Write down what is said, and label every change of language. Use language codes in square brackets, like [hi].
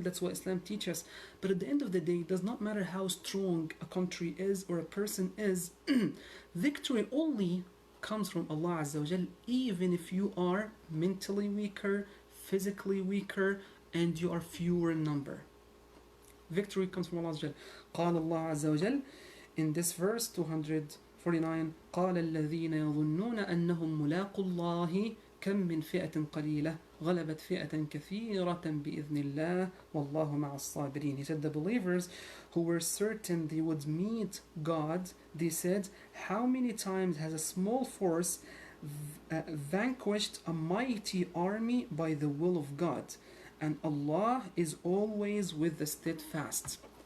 [en] That's what Islam teaches. But at the end of the day, it does not matter how strong a country is or a person is. Victory only comes from Allah Azza wa Jal, even if you are mentally weaker, physically weaker, and you are fewer in number. Victory comes from Allah Azza wa Jal. [ar] قال الله عز وجل [en] in this verse 249, [ar] قال الذين يظنون أنهم ملاقو الله كم من فئة قليلة غلبت فئة كثيرة بإذن الله والله مع الصابرين. [en] He said the believers who were certain they would meet God, they said, how many times has a small force vanquished a mighty army by the will of God? And Allah is always with the steadfast.